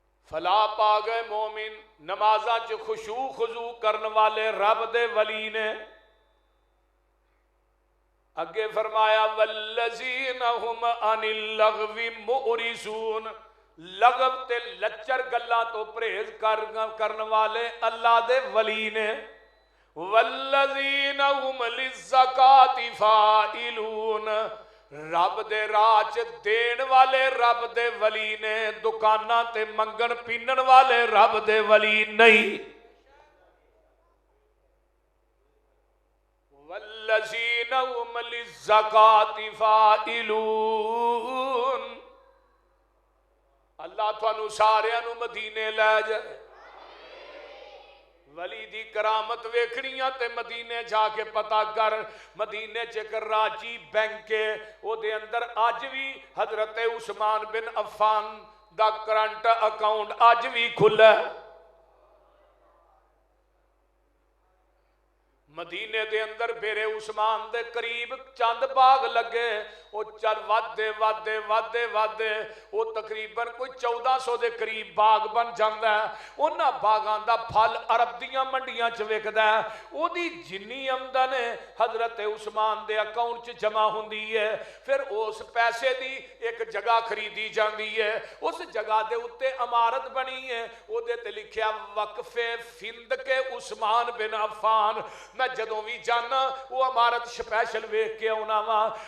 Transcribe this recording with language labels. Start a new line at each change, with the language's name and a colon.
Punjabi: فلا پا گئے مومن نمازاں چ خشوع خضوع کرن والے رب دے ولی نے. اگے فرمایا
Arabic: والذین هم عن اللغو معرضون.
Punjabi: لغو تے لچر گلاں تو پرہیز کرن والے اللہ دے ولی نے.
Arabic: والذین هم للزکاۃ فاعلون.
Punjabi: رب دے راہ چ دین والے رب دے ولی نے. دکاناں تے منگن پینن والے رب دے ولی نہیں.
Arabic: والذین هم للزکاۃ فاعلون.
Punjabi: اللہ تھانوں سارے نو مدینے لے جائے. ولی دی کرامت ویکھنیاں تے مدینے جا کے پتہ کر. مدینے چ کراچی بینک ہے او دے اندر اج بھی حضرت عثمان بن عفان دا کرنٹ اکاؤنٹ اج بھی کھلا ہے. مدینے دے اندر بیرے عثمان دے قریب چند باغ لگے. وہ چل ودے ودے ودے ودے وہ تقریباً کوئی 1400 دے قریب باغ بن جاندہ ہے. انہاں باغاں دا پھل عرب دیاں منڈیاں چ وکدا ہے. او دی جنی آمدن حضرت عثمان دے اکاؤنٹ چ جمع ہوندی ہے. پھر اس پیسے دی ایک جگہ خریدی جاندی ہے. اس جگہ دے اوتے عمارت بنی ہے. او دے تے لکھیا وقف فندق عثمان بن عفان. میں جدوں بھی جانا وہ عمارت سپیشل ویکھ کے آنا وا.